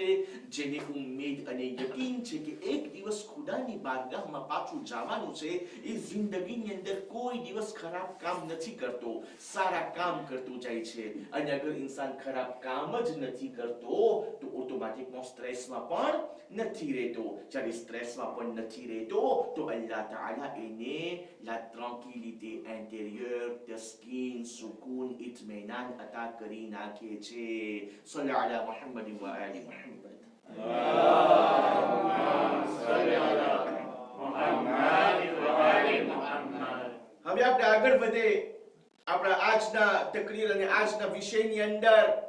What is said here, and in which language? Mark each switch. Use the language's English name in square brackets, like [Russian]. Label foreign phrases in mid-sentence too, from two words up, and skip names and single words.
[Gujarati] જેને ઉમ્મીદ અને યકીન છે કે એક દિવસ ખુદાની બારગાહમાં પાછું જવાનું છે, એ જિંદગીની અંદર કોઈ દિવસ ખરાબ કામ નથી કરતો, સારા કામ કરતો જાય છે. અને અગર ઇન્સાન ખરાબ કામ જ નથી કરતો તો ઓટોમેટિકમાં સ્ટ્રેસમાં પણ નથી રહેતો. જ્યારે સ્ટ્રેસમાં પણ નથી રહેતો તો અલ્લાહ તાઆલા એને [French] la tranquillité intérieure, [Gujarati] તસ્કીન, સુકૂન, ઇત્મીનાન અતા કરી નાખે છે. [Arabic] صلوا على محمد وآل محمد. [Gujarati] હવે આપણે આગળ વધે આપણા આજના તકરીર અને આજના વિષયની અંદર.